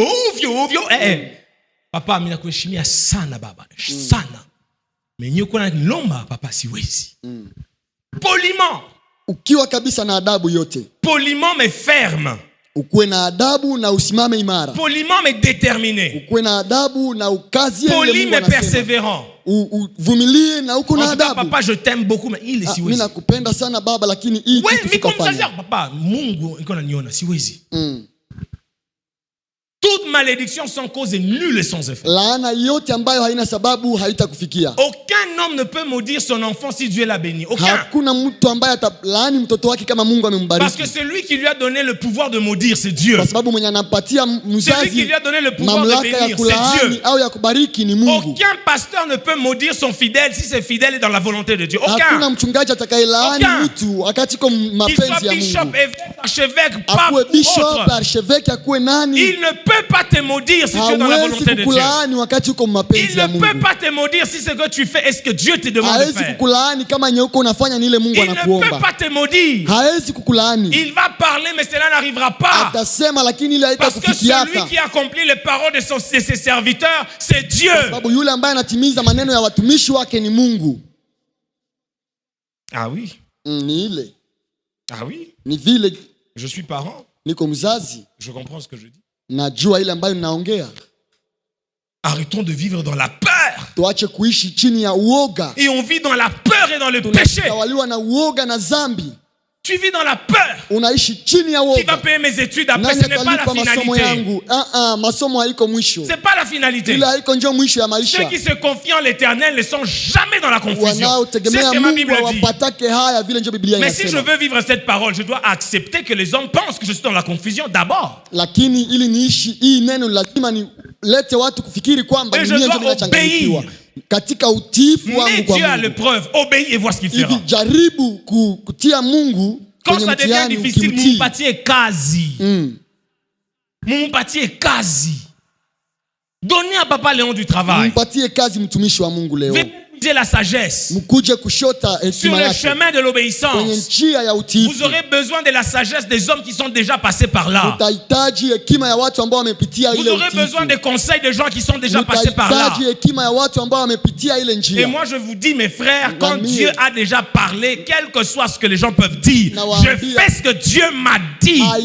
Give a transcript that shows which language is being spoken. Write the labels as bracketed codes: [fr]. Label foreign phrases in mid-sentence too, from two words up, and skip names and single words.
[sw] Papa, mimi nakuheshimia sana baba. Sana. Mais kwa nilomba papa siwezi. [fr] Poliment. [sw] Ukiwa kabisa na adabu yote. [fr] Poliment mais ferme. [sw] Ukuwe na adabu na usimame imara. [fr] Poliment mais déterminé. [sw] Ukuwe na adabu na ukazie ile Mungu anasema. [fr] Poli mais persévérant. [sw] Uvumilie na uko na adabu. [fr] Papa, je t'aime beaucoup mais il est siwezi. [sw] Mimi nakupenda sana baba lakini hii kitu sikufanya. Papa, Mungu iko naniona siwezi. [fr] Toute malédiction sans cause est nulle et sans effet. [sw] Laana yote ambayo haina sababu haitakufikia. [fr] Aucun homme ne peut maudire son enfant si Dieu l'a béni. Aucun. [sw] Hakuna mtu ambaye atalaani mtoto wake kama Mungu amembariki. [fr] Parce que celui qui lui a donné le pouvoir de maudire, c'est Dieu. [sw] Kwa sababu mwenye anampatia mzazi [fr] celui qui lui a donné le pouvoir de bénir, c'est Dieu. [sw] Au ya kubariki ni Mungu. [fr] Aucun pasteur ne peut maudire son fidèle si c'est fidèle et dans la volonté de Dieu. Aucun. [sw] Hakuna mchungaji atakayelaani mtu wakati kwa mapenzi ya Mungu. [fr] Bishop, archevêque, pape ou [sw] bishop, archevêque, akuwe nani. [fr] Il ne peut pas te maudire si tu es dans la volonté de Dieu. Il ne peut pas te maudire si ce que tu fais est ce que Dieu te demande de faire. Il ne peut pas te maudire. Il va parler mais cela n'arrivera pas. Parce que celui qui accomplit les paroles de ses serviteurs, c'est Dieu. Ah oui. Ah oui. Je suis parent. Je comprends ce que je dis. [sw] Najua ile ambayo ninaongea. [fr] Arrêtons de vivre dans la peur. [sw] Tuache kuishi chini ya uoga. [fr] Et on vit dans la peur et dans le péché. [sw] Tunatawaliwa na uoga na dhambi. [fr] Tu vis dans la peur. [sw] Unaishi chini ya uoga. [fr] Qui va payer mes études après? Ce n'est pas la finalité. [sw] Masomo haiko mwisho. [fr] C'est pas la finalité. [sw] Ile haiko ndio mwisho ya maisha. [fr] Ceux qui se confient en l'Éternel ne sont jamais dans la confusion. C'est ce que ma Bible dit. Mais si je veux vivre cette parole, je dois accepter que les hommes pensent que je suis dans la confusion d'abord. [sw] Lakini ili niishi hii neno lazima nilete watu kufikiri kwamba mimi ndio ninachanganyikiwa. Katika utiifu wangu kwa [fr] Dieu a l'épreuve, obéis et vois ce qu'il fera. [sw] Jaribu kutia Mungu [fr] quand ça devient difficile, [sw] mumpatie kazi. Mumpatie kazi. [fr] Donnez à Papa Léon du travail. [sw] Mumpatie kazi mtumishi wa Mungu leo. [fr] La sagesse sur le chemin de l'obéissance. Vous aurez besoin de la sagesse des hommes qui sont déjà passés par là. Vous aurez besoin des conseils des gens qui sont déjà passés par là. Et moi je vous dis mes frères, quand Dieu a déjà parlé, quel que soit ce que les gens peuvent dire, je fais ce que Dieu m'a dit.